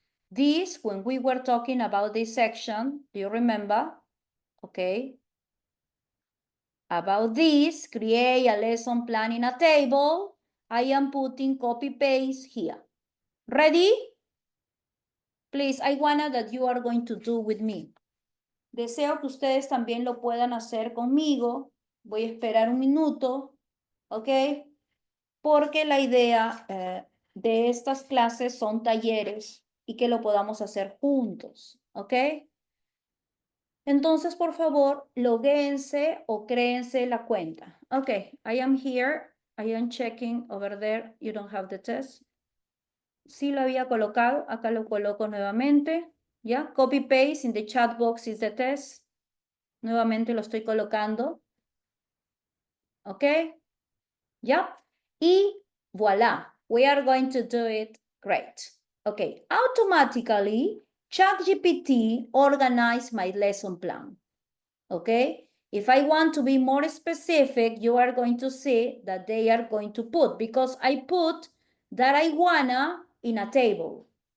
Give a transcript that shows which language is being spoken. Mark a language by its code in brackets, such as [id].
[en] This, when we were talking about this section, do you remember? Okay. About this, create a lesson plan in a table. I am putting copy paste here. Ready? Please, I wanna that you are going to do with me. [es] Deseo que ustedes también lo puedan hacer conmigo. Voy a esperar un minuto, ¿ok? Porque la idea de estas clases son talleres y que lo podamos hacer juntos, ¿ok? Entonces, por favor, loguéense o créense la cuenta. [en] Okay, I am here. I am checking over there. You don't have the test. [es] Sí lo había colocado. Acá lo coloco nuevamente. ¿Ya? [en] Copy paste in the chat box is the test. [es] Nuevamente lo estoy colocando. ¿Ok? ¿Ya? Y voila. [en] We are going to do it great. Okay. Automatically, ChatGPT organize my lesson plan. Okay, if I want to be more specific, you are going to see that they are going to put, because I put that I wanna in a table.